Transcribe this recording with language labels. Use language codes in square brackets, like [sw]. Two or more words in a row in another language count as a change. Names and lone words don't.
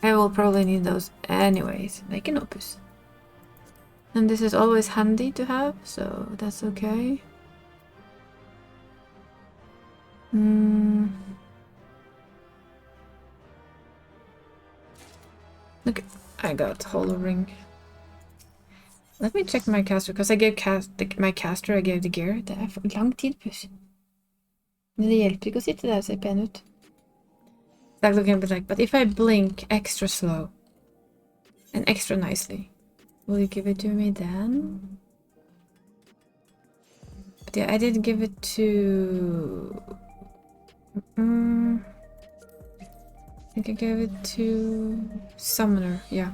[en] I will probably need those anyways, like an opus. And this is always handy to have, so that's okay. Look, I got Hollow Ring. Let me check my caster, because I gave my caster, I gave the gear. [no] Det er for lang tid, puss. Men det hjelper ikke å sitte der og se pen ut. [en] It's like looking a bit like, but if I blink extra slow and extra nicely, will you give it to me then? But yeah, I did give it to... I think I gave it to Summoner, yeah.